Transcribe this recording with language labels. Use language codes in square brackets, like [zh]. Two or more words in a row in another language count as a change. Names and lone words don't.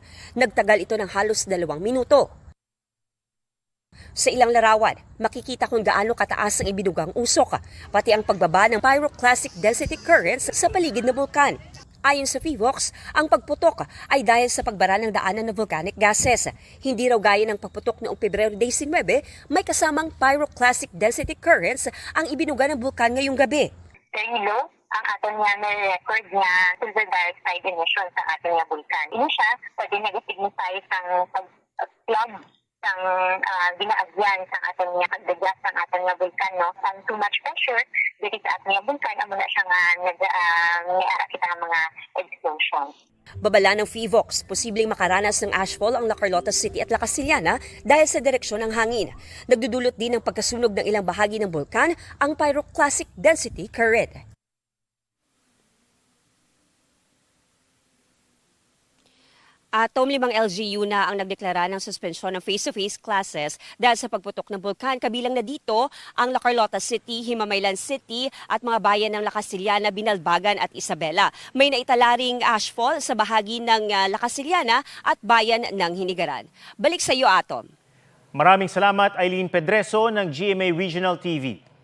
[tl] Nagtagal ito ng halos 2 minuto. Sa ilang larawan, makikita kung gaano kataas ang ibinugang usok, pati ang pagbaba ng [en] pyroclastic density currents [tl] sa paligid ng bulkan. Ayon sa PHIVOLCS, ang pagputok ay dahil sa pagbara ng daanan ng [en] volcanic gases. [tl] Hindi raw gaya ng pagputok noong Pebrero 19, may kasamang [en] pyroclastic density currents [tl] ang ibinuga ng bulkan ngayong gabi. [en] Very low [hil] ang aton nga na record nga [en] silver dioxide emission [hil] sa aton nga bulkan. Ini siya pwede nag-signify sang pag-plug sang ginaagyan sa aton nga pagdagas sang aton nga bulkan, no? Ang [en] too much pressure [hil] dito sa aton nga bulkan amo na siya nga nag-ara kita nga mga explosion. [tl] Babala ng PHIVOLCS, posibleng makaranas ng ashfall ang La Carlota City at Lacasiliana dahil sa direksyon ng hangin. Nagdudulot din ng pagkasunog ng ilang bahagi ng bulkan ang [en] pyroclastic density current. [tl] Atom 5 LGU na ang nagdeklara ng suspensyon ng [en] face-to-face classes [tl] dahil sa pagputok ng bulkan. Kabilang na dito ang La Carlota City, Himamaylan City at mga bayan ng Lacasiliana, Binalbagan at Isabela. May naitala ring ashfall sa bahagi ng Lacasiliana at bayan ng Hinigaran. Balik sa iyo, Atom. Maraming salamat, Eileen Pedreso ng GMA Regional TV.